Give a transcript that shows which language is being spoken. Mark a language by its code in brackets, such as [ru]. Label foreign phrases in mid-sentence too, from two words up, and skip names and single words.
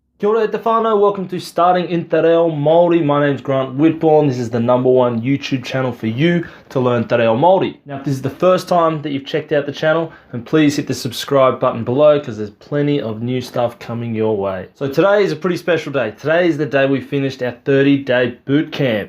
[mi] Kia ora te whānau, [en] welcome to Starting In Te Reo Māori. My name's Grant Whitbourne. This is the #1 YouTube channel for you to learn Te Reo Māori. Now, if this is the first time that you've checked out the channel, then please hit the subscribe button below because there's plenty of new stuff coming your way. So today is a pretty special day. Today is the day we finished our 30-day boot camp.